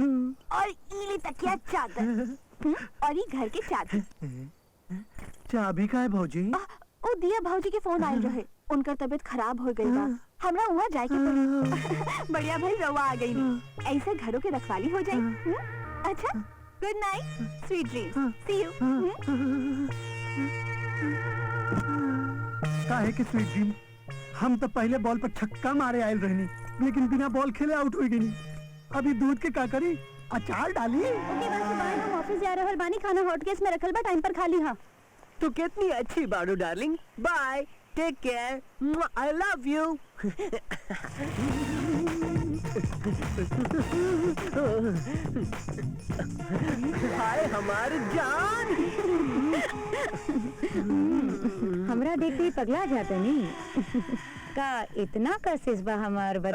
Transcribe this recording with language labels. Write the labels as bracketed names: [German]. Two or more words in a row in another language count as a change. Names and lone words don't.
[Bhojpuri] और इली तकिया चादर और ये घर के चादर। चाबी का है भौजी? ओ दिया भौजी के फोन आयल रहे, उनकर तबीयत खराब हो गई बा, हमरा वहाँ जाए के पड़ी। बढ़िया भाई रवा आ गई, ऐसे घरों के रखवाली हो जाए। [English] अच्छा good night, sweet dreams, see you. [Bhojpuri] काहे के [English] sweet dream? [Bhojpuri] हम तो पहले बॉल पर छक्का मारे आयल रहनी, लेकिन बिना बॉल खेले आउट हो गई। अभी दूध के का करी? अचार डाली। ओके बस बाय, हम ऑफिस जा रहे और बानी खाना [English] hot case [Bhojpuri] में रखल बा, टाइम पर खाली। हाँ तू कितनी अच्छी बाड़ू डार्लिंग। [English] bye, take care, I love you. [Bhojpuri] हाय हमारी जान। हमरा देखते ही पगला जाते नहीं का इतना कशिश बा हमार बदन